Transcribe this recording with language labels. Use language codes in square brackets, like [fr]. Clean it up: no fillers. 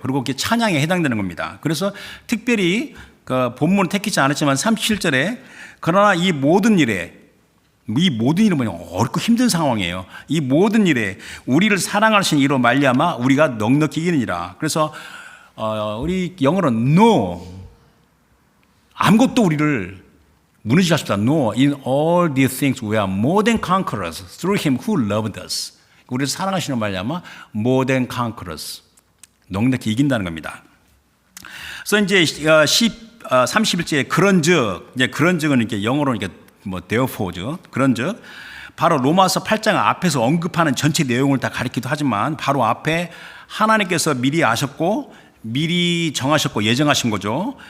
[ko] 그리고 그게 찬양에 해당되는 겁니다. 그래서 특별히 그 본문을 택하지 않았지만 37절에 그러나 이 모든 일은 뭐냐? 어렵고 힘든 상황이에요. 이 모든 일에 우리를 사랑하신 이로 말미암아 우리가 넉넉히 이기느니라. 그래서 우리 영어로는 no, 아무것도 우리를 무너지게 하십니다. [en] No, in all these things we are more than conquerors through him who loved us. [ko] 우리를 사랑하시는 말미암아 [en] more than conquerors, [ko] 넉넉히 이긴다는 겁니다. 그래서 이제 31절에 그런즉, 이제 그런즉은 이렇게 영어로 이렇게 therefore죠. 그런즉 바로 로마서 8장 앞에서 언급하는 전체 내용을 다 가리키기도 하지만 바로 앞에 하나님께서 미리 아셨고 미리 정하셨고 예정하신 거죠.